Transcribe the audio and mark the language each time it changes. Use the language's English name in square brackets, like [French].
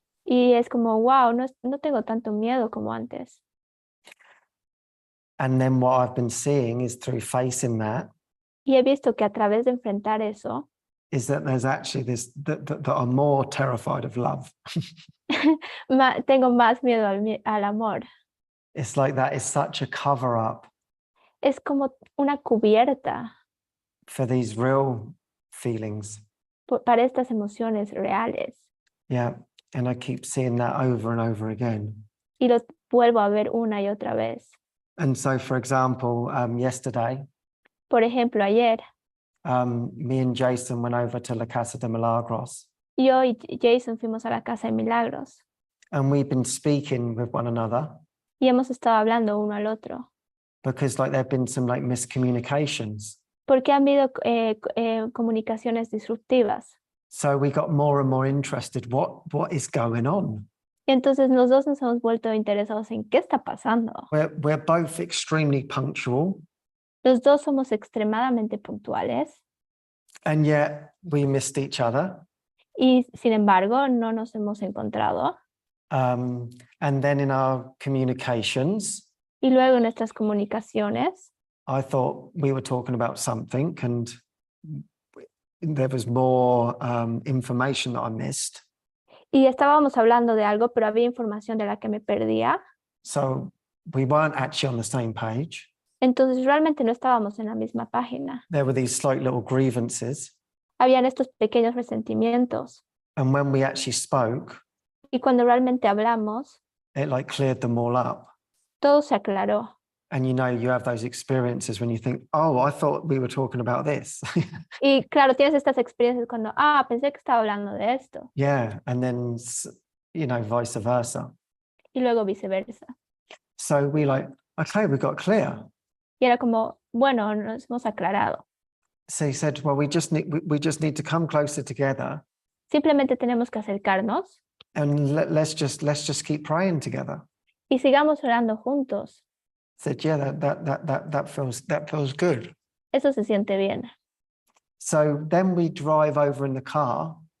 [Spanish] Y es como, wow, no tengo tanto miedo como antes. [English] And then what I've been seeing is through facing that, [Spanish] Y he visto que a través de enfrentar eso, [English] is that there's actually this, that I'm more terrified of love. [Spanish] tengo más miedo al amor. [English] It's like that is such a cover up [Spanish] Es como una cubierta [English] for these real feelings. [Spanish] para estas emociones reales. [English] Yeah. And I keep seeing that over and over again. [Spanish] Y los vuelvo a ver una y otra vez. [English] And so, for example, yesterday, [Spanish] Por ejemplo, ayer, [English] me and Jason went over to La Casa de Milagros. [Spanish] yo y Jason fuimos a la casa de Milagros. [English] And we've been speaking with one another. [Spanish] Y hemos estado hablando uno al otro. [English] Because like there have been some like miscommunications. [Spanish] Porque han habido comunicaciones disruptivas. [English] So we got more and more interested. What is going on? [Spanish] Y entonces los dos nos hemos vuelto interesados en qué está pasando. [English] We're both extremely punctual. [Spanish] Los dos somos extremadamente puntuales. [English] And yet we missed each other. [Spanish] Y sin embargo, no nos hemos encontrado. [English] And then in our communications, [Spanish] Y luego en nuestras comunicaciones, [English] I thought we were talking about something and there was more information that I missed. [Spanish] y estábamos hablando de algo, pero había información de la que me perdía. [English] So we weren't actually on the same page. [Spanish] Entonces realmente no estábamos en la misma página. [English] There were these slight little grievances. [Spanish] Habían estos pequeños resentimientos. [English] And when we actually spoke, [Spanish] Y cuando realmente hablamos, [English] it like cleared them all up. [Spanish] todo se aclaró. [English] And you have those experiences when you think, oh, I thought we were talking about this. [Spanish] Y claro, tienes estas experiencias cuando, pensé que estaba hablando de esto. [English] Yeah, and then, vice versa. [Spanish] Y luego viceversa. [English] So we okay, we got clear. [Spanish] Y era como, bueno, nos hemos aclarado. [English] So he said, well, we just need to come closer together. [Spanish] Simplemente tenemos que acercarnos. [English] And let's just keep praying together. [Spanish] Y sigamos orando juntos. [English] Said, yeah, that feels good. [Spanish] Eso se siente bien. [English] So then we drive over in the car.